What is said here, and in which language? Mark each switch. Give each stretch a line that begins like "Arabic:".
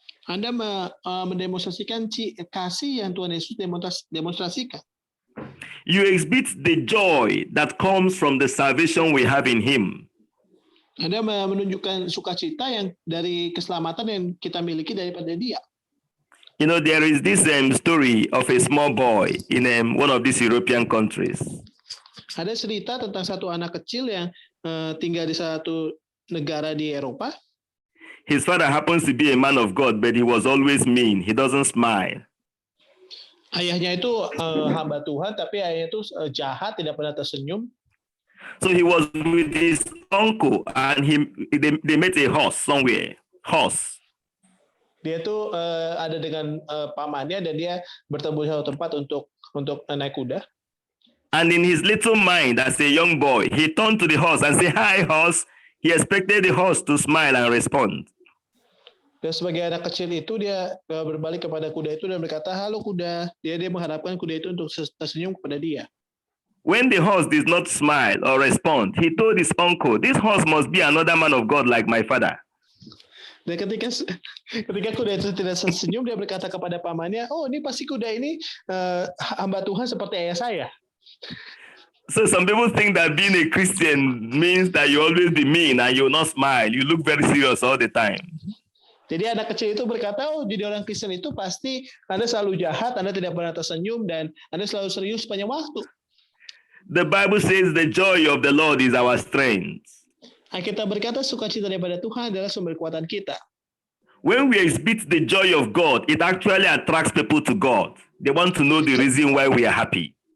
Indonesian: Anda mendemonstrasikan kasih yang Tuhan Yesus demonstrasikan.
English: You exhibit the joy that comes from the salvation we have in him.
Indonesian: Anda menunjukkan sukacita yang dari keselamatan yang kita miliki daripada dia.
English: You know, there is this story of a small boy in one of these European countries.
Indonesian: Ada cerita tentang satu anak kecil yang tinggal di satu negara di Eropa.
English: His father happens to be a man of God, but he was always mean. He doesn't smile.
Indonesian: Ayahnya itu hamba Tuhan, tapi ayahnya itu jahat, tidak pernah tersenyum.
English: So he was with his uncle, and they met a horse somewhere. Horse.
Indonesian: Dia tuh ada dengan pamannya dan dia bertemu di satu tempat untuk naik kuda.
English: And in his little mind, as a young boy, he turned to the horse and said, "Hi, horse." He expected the horse to smile and respond.
Indonesian: Dan sebagai anak kecil itu dia berbalik kepada kuda itu dan berkata, "Halo kuda." Dia mengharapkan kuda itu untuk tersenyum kepada dia.
English: When the horse did not smile or respond, he told his uncle, "This horse must be another man of God like my father."
Indonesian: Dan ketika kuda itu tidak tersenyum, dia berkata kepada pamannya, "Oh, ini pasti kuda ini hamba Tuhan seperti ayah saya."
English: So some people think that being a Christian means that you always be mean and you will not smile. You look very serious all the time.
Indonesian: Jadi anak kecil itu berkata, "Oh, jadi orang Kristen itu pasti Anda selalu jahat, Anda tidak pernah tersenyum, dan Anda selalu serius sepanjang waktu."
English: The Bible says the joy of the Lord is our strength.
Indonesian: Kita berkata sukacita daripada Tuhan adalah sumber kekuatan kita.
English: When we exhibit the joy of God, it actually attracts people to God. They want to know the reason why we are happy.